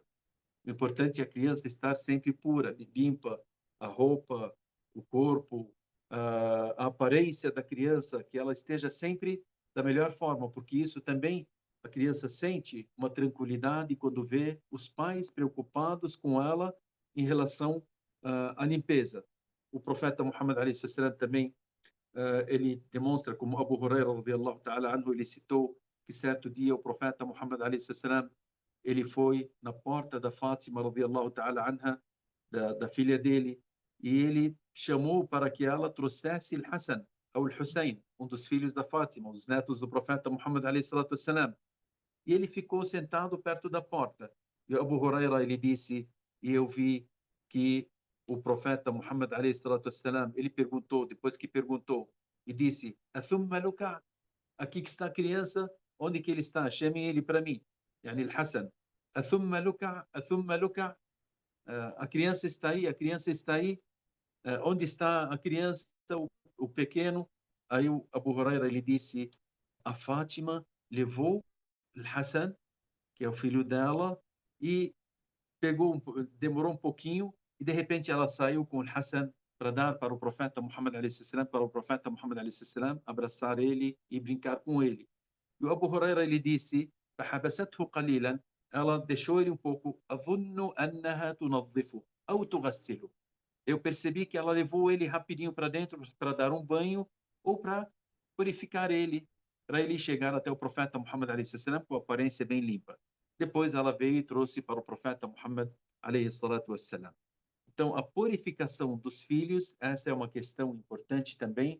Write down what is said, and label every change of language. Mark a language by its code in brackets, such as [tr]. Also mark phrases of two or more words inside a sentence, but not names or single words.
[pt] O importante é a criança estar sempre pura, limpa, a roupa, o corpo, a aparência da criança, que ela esteja sempre da melhor forma, porque isso também a criança sente uma tranquilidade quando vê os pais preocupados com ela em relação à limpeza. O profeta Muhammad a.s. também ele demonstra, como Abu Huraira [ar] رضي الله تعالى عنه, [pt] ele citou que certo dia o profeta Muhammad a.s. ele foi na porta da Fátima [ar] رضي الله تعالى عنها, [pt] da filha dele, e ele chamou para que ela trouxesse o Hassan ou o Hussein, um dos filhos da Fátima, os netos do profeta Muhammad a.s. E ele ficou sentado perto da porta. E Abu Huraira ele disse, e eu vi que o profeta Muhammad a.s. ele perguntou, depois que perguntou, e disse, [ar] "أثم لكع?" [pt] Aqui que está a criança, onde que ele está? Chamem ele para mim. Yani Al-Hassan. [ar] "أثم لكع? أثم لكع?" [pt] A criança está aí, a criança está aí. Onde está a criança, o pequeno? Aí o Abu Huraira ele disse, a Fátima levou Al-Hassan, que é o filho dela, e demorou um pouquinho, e de repente ela saiu com o Hassan para dar para o profeta Muhammad a.s., para o profeta Muhammad a.s. abraçar ele e brincar com ele. E o Abu Huraira ele disse, [ar] فحبسته قليلا, [pt] ela deixou ele um pouco, [ar] أظن أنها تنظفه أو تغسله. [pt] Eu percebi que ela levou ele rapidinho para dentro para dar um banho ou para purificar ele, para ele chegar até o profeta Muhammad a.s. com a aparência bem limpa. Depois ela veio e trouxe para o profeta Muhammad a.s. Então, a purificação dos filhos, essa é uma questão importante também.